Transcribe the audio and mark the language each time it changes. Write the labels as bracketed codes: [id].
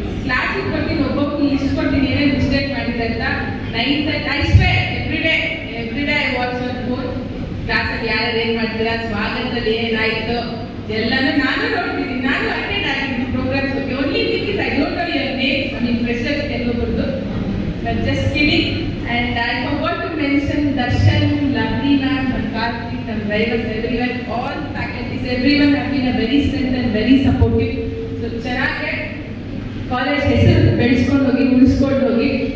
[kn] ಕ್ಲಾಸಿಗೆ ಬರ್ತೀನಿ, ಒಬ್ಬೊಬ್ಬರು ಲಿಸ್ಟ್ ಕೊಡ್ತೀನಿ ಏನೇ ಮಿಸ್ಟೇಕ್ ಮಾಡಿದ್ರೆ ಅಂತ. [en] I swear every day I watch your phone. [kn] ಕ್ಲಾಸಲ್ಲಿ ಯಾರು ಏನ್ ಮಾಡ್ತೀರಾ, ಸ್ವಾಗತದಲ್ಲಿ ಏನಾಯ್ತು ಎಲ್ಲಾನು ನಾನು ನೋಡ್ತೀನಿ. ನಾನು ಅಟೆಂಡ್ ಆಗಿದ್ದೀನಿ programmes. [en] Only thing is I don't know your names. I mean freshers ಕೆಲವೊಬ್ಬರದು, but just kidding. And I forgot to mention Darshan, Lavina, and Karthik, and drivers, everyone, all faculties, everyone have been a very strength and very supportive. [kn] So ಚೆನ್ನಾಗಿ college ಹೆಸರು ಬೆಳೆಸ್ಕೊಂಡು ಹೋಗಿ, ಉಳಿಸ್ಕೊಂಡು ಹೋಗಿ.